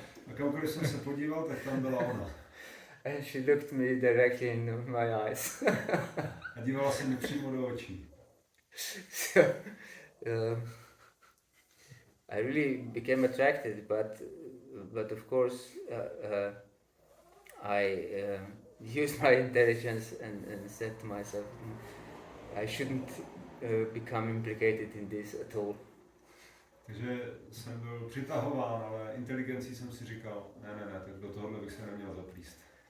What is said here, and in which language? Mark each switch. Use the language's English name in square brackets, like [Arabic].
[Czech] A kamkoliv jsem se podíval, tak tam byla ona. [English] And she looked me directly in my eyes. [Czech] A dívala se mi přímo do očí. [English] So I really became attracted, but of course I used my intelligence and said to myself, I shouldn't become implicated in this at all. [Czech] Takže jsem byl přitahován, ale inteligencí jsem si říkal, ne, tak do tohohle bych se neměl zaplíst.